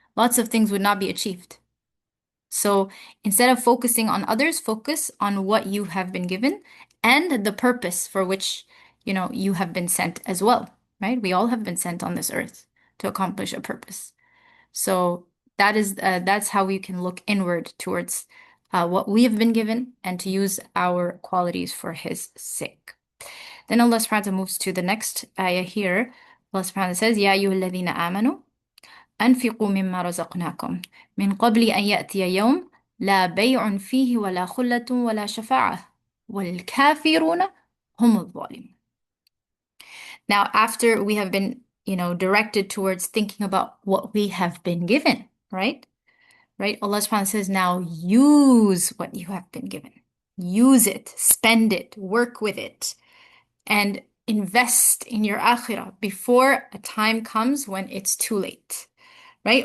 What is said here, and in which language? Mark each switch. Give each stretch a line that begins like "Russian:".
English: Lots of things would not be achieved. So instead of focusing on others, focus on what you have been given and the purpose for which, you have been sent as well, right? We all have been sent on this earth to accomplish a purpose. So that's how we can look inward towards what we have been given and to use our qualities for His sake. Then Allah subhanahu wa ta'ala moves to the next ayah here. Allah subhanahu wa ta'ala says,
Arabic: Ya ayyuhalladhina amanu أنفقوا مما رزقناكم من قبل أن يأتي يوم لا بيع فيه ولا خلة ولا شفاعة والكافرون هم الظالمون.
English: Now, after we have been, directed towards thinking about what we have been given, right? Right? Allah subhanahu wa ta'ala says, now use what you have been given. Use it, spend it, work with it, and invest in your akhirah before a time comes when it's too late. Right?